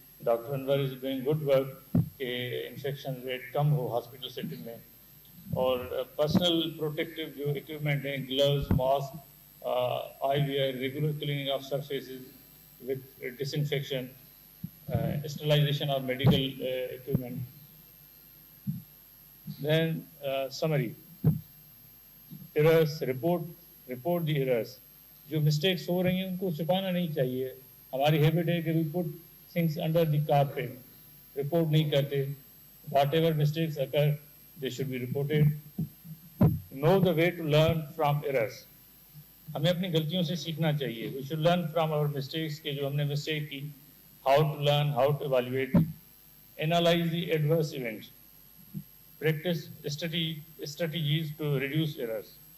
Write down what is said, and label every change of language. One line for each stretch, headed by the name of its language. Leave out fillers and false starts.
English: doctor Anwar is doing good work
Hindi: कि infection rate कम हो hospital setting में.
English: और personal protective जो equipment हैं, gloves, mask, eyewear, regular cleaning of surfaces with disinfection, sterilisation of medical equipment. Then summary, errors, report the errors.
Hindi: जो mistakes हो रही हैं उनको छुपाना नहीं चाहिए. हमारी हैबिट है कि
English: we put things under the carpet,
Hindi: report नहीं करते.
English: Whatever mistakes occur they should be reported. Know the way to learn from errors.
Hindi: हमें अपनी गलतियों से सीखना चाहिए.
English: we should learn from our mistakes
Hindi: के जो हमने मिस्टेक की.
English: How to learn, how to evaluate, analyse the adverse events, practice strategies to reduce errors.